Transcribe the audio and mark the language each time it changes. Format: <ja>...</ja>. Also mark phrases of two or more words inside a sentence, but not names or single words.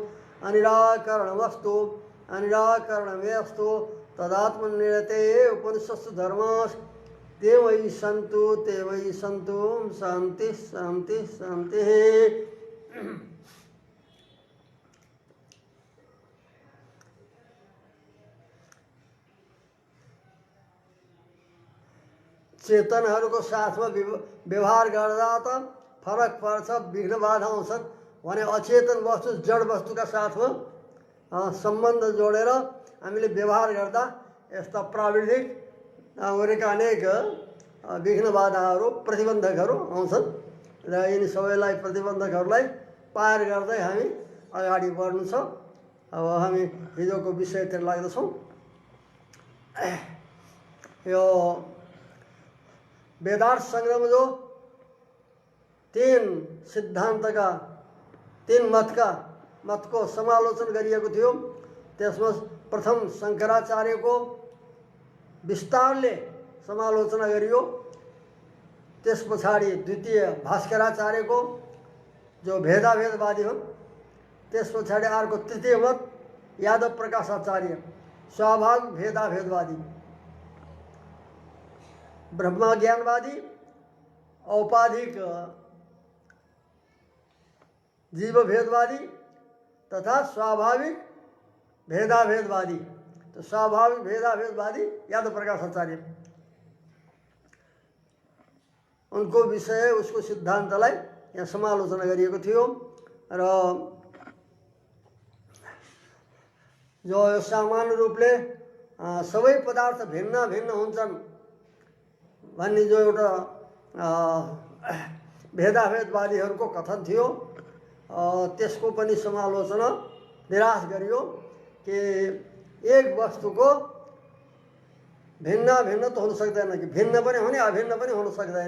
<sa>अनिराकरणमस्तु अनिराकरणमेऽस्तु तदात्मनिरते उपनिषत्सु धर्माः ते मयि सन्तु शांति शांति शांति।</sa> <ne>चेतनहरूको साथमा व्यवहार गर्दा त फरक पर्छ, विघ्न बाधा आउँछन् भने अचेतन वस्तु जड वस्तुका साथमा सम्बन्ध जोडेर हामीले व्यवहार गर्दा यस्ता प्राविधिक गरेका अनेक विघ्न बाधाहरू प्रतिबन्धकहरू आउँछन् र यिनी सबैलाई प्रतिबन्धकहरूलाई पार गर्दै हामी अगाडि बढ्नु छ। अब हामी हिजोको विषयतिर लाग्दछौँ। यो वेदार्थ संग्रह</ne> <hi>में जो</hi> <ne>तीन सिद्धांत का तीन मत को समालोचन गरिएको थियो त्यसमा प्रथम शंकराचार्य को विस्तारले समालोचना गरियो। त्यस पछाडि द्वितीय भास्कराचार्य को जो भेदाभेदवादी हुन्। त्यस पछाडि अर्को तृतीय मत यादव प्रकाशाचार्य स्वाभाविक भेदाभेदवादी ब्रह्म ज्ञानवादी औपाधिक जीव भेदवादी तथा स्वाभाविक भेदाभेदवादी। तो स्वाभाविक भेदाभेदवादी यादव प्रकाशाचार्य उनको विषय उसको सिद्धान्तलाई यहाँ समालोचना गरिएको थियो र जो सामान्य रूपले सबै पदार्थ भिन्न भिन्न हुन्छन् भन्ने जो एउटा भेदाभेदवादीहरूको कथन थियो त्यसको पनि समालोचना निराश गरियो कि एक वस्तुको भिन्न भिन्न त हुन सक्दैन कि भिन्न पनि हुने अभिन्न पनि हुन सक्दैन।</ne>